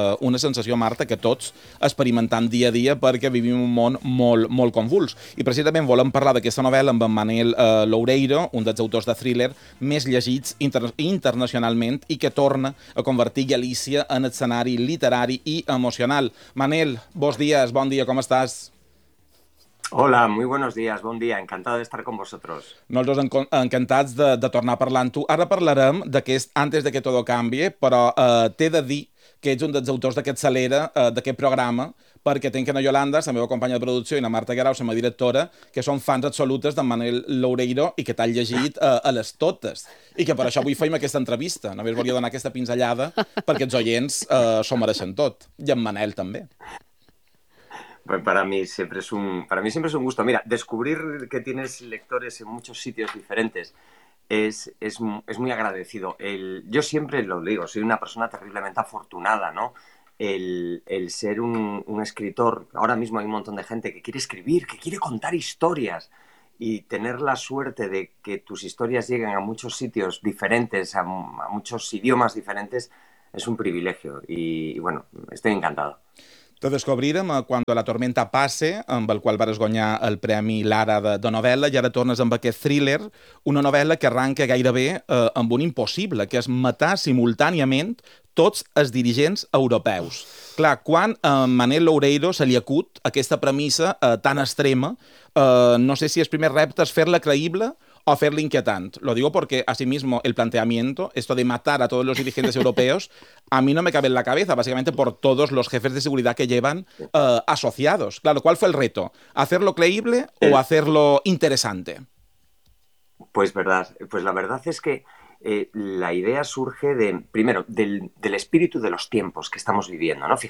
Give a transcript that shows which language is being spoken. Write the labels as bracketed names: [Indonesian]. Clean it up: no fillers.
[Catalan] Una sensació, Marta, que tots experimentem dia a dia perquè vivim un món molt, molt convuls. I precisament volem parlar d'aquesta novel·la amb en Manel Loureiro, un dels autors de thriller més llegits internacionalment i que torna a convertir Galícia en escenari literari i emocional. Manel, bons dies, bon dia, com estàs? [Spanish] Hola, muy buenos días, [Catalan] bon dia, [Spanish] encantado de estar con vosotros. [Catalan] Nosaltres encantats de tornar parlant tu. Ara parlarem d'aquest Antes de que todo cambie, però t'he de dir que ets un dels autors d'aquest salera, d'aquest programa, perquè tinc en Yolanda, la meva companya de producció, i la Marta Grau, la meva directora, que són fans absolutes de Manel Loureiro i que t'han llegit a les totes. I que per això avui feim aquesta entrevista. Només volia donar aquesta pinzellada perquè els oients s'ho mereixen tot. I en Manel també. [Spanish] Para mí siempre es un gusto. Mira, descubrir que tienes lectores en muchos sitios diferentes es muy agradecido. Yo siempre lo digo, soy una persona terriblemente afortunada, ¿no? El ser un escritor, ahora mismo hay un montón de gente que quiere escribir, que quiere contar historias, y tener la suerte de que tus historias lleguen a muchos sitios diferentes, a muchos idiomas diferentes, es un privilegio, y bueno, estoy encantado. [Catalan] Te descobrirem a Cuando la tormenta pase, amb el qual vas guanyar el premi Lara de novel·la, i ara tornes amb aquest thriller, una novel·la que arranca gairebé amb un impossible, que és matar simultàniament tots els dirigents europeus. Clar, quan a Manel Loureiro se li acut aquesta premissa tan extrema, no sé si el primer repte és fer-la creïble o fer-la inquietant. [Spanish] Lo digo porque, asimismo, el planteamiento, esto de matar a todos los dirigentes europeos, a mí no me cabe en la cabeza, básicamente por todos los jefes de seguridad que llevan asociados. Claro, ¿cuál fue el reto? ¿Hacerlo creíble o hacerlo interesante? Pues la verdad es que la idea surge de, primero, del espíritu de los tiempos que estamos viviendo, ¿no?